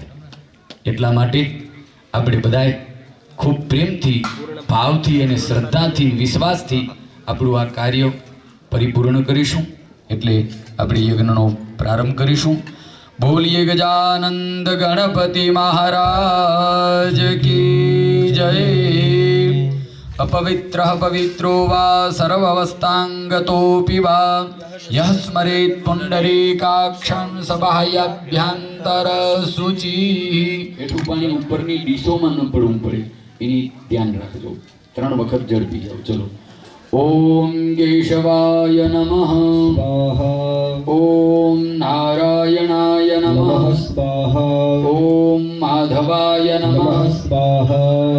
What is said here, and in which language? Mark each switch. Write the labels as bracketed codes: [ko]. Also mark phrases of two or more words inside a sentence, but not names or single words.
[gu] એટલા માટે આપણે બધાએ ખૂબ પ્રેમથી, ભાવથી અને શ્રદ્ધાથી, વિશ્વાસથી આપણું આ કાર્ય પરિપૂર્ણ કરીશું. એટલે આપણે યજ્ઞનો પ્રારંભ કરીશું. બોલીએ [hi] गजानंद गणपति महाराज की जय. [sa] अपवित्र पवित्रो वा सर्वावस्थांगतोऽपि वा यः स्मरेत् पुंडरीकाक्षं सबाह्याभ्यंतर शुचि. [gu] એટલું પાણી ઉપરની ડીશોમાં ન પડવું પડે એની ધ્યાન રાખજો. 3 વખત ઝડપી જાઓ. ચલો. [sa] ओम केशवाय नमः स्वाहा. ओम नारायणाय नमः स्वाहा. ओम माधवाय नमः स्वाहा.